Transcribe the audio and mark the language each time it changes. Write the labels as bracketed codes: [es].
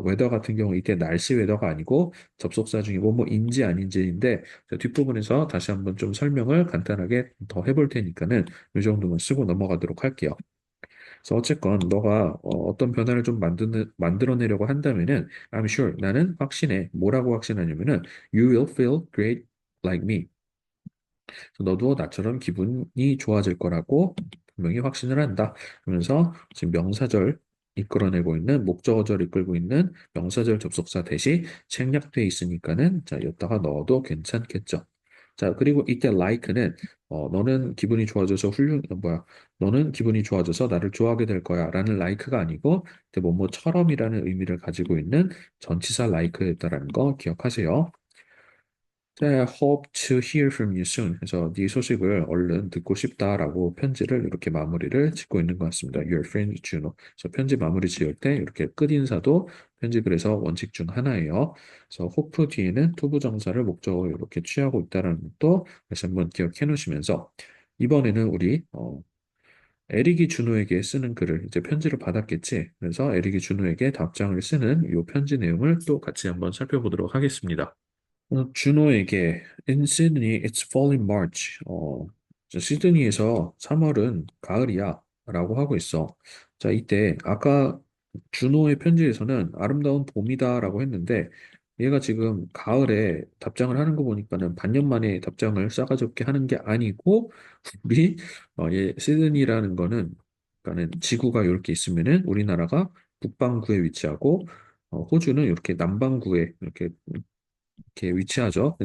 [ko] 웨더 같은 경우 이때 날씨 웨더가 아니고 접속사 중에 뭐뭐인지 아닌지인데 자, 뒷부분에서 다시 한번 좀 설명을 간단하게 더 해볼 테니까는 이 정도만 쓰고 넘어가도록 할게요. 그래서 어쨌건 너가 떤 변화를 좀 만들어내려고 한다면은 [en] I'm sure [ko] 나는 확신해. 뭐라고 확신하냐면은 [en] You will feel great like me. [ko] 너도 나처럼 기분이 좋아질 거라고 분명히 확신을 한다. 그러면서 지금 명사절 이끌어내고 있는 목적어절 이끌고 있는 명사절 접속사 대시 생략돼 있으니까는 자, 여기다가 넣어도 괜찮겠죠. 자, 그리고 이때 like는 너는 기분이 좋아져서 너는 기분이 좋아져서 나를 좋아하게 될 거야 라는 like가 아니고 이때 뭐뭐처럼이라는 의미를 가지고 있는 전치사 like였다라는 거 기억하세요. [en] 자, hope to hear from you soon. [ko] 그래서 네 소식을 얼른 듣고 싶다라고 편지를 이렇게 마무리를 짓고 있는 것 같습니다. [en] Your friend Juno. [ko] 그래서 편지 마무리 지을 때 이렇게 끝인사도 편집글에서 원칙 중 하나예요. 그래서 hope 뒤에는 투부정사를 목적으로 이렇게 취하고 있다는 것도 다시 한번 기억해 놓으시면서 이번에는 우리 에릭이 준호에게 쓰는 글을 이제 편지를 받았겠지. 그래서 에릭이 준호에게 답장을 쓰는 이 편지 내용을 또 같이 한번 살펴보도록 하겠습니다. 준호에게 [en] In Sydney, it's fall in March. [ko] 저 시드니에서 3월은 가을이야 라고 하고 있어. 자, 이때 아까 준호의 편지에서는 아름다운 봄이다 라고 했는데 얘가 지금 가을에 답장을 하는 거 보니까는 반년 만에 답장을 싸가지 없게 하는 게 아니고 우리 얘 시드니라는 거는 그러니까는 지구가 이렇게 있으면은 우리나라가 북반구에 위치하고 호주는 이렇게 남반구에 이렇게 위치하죠.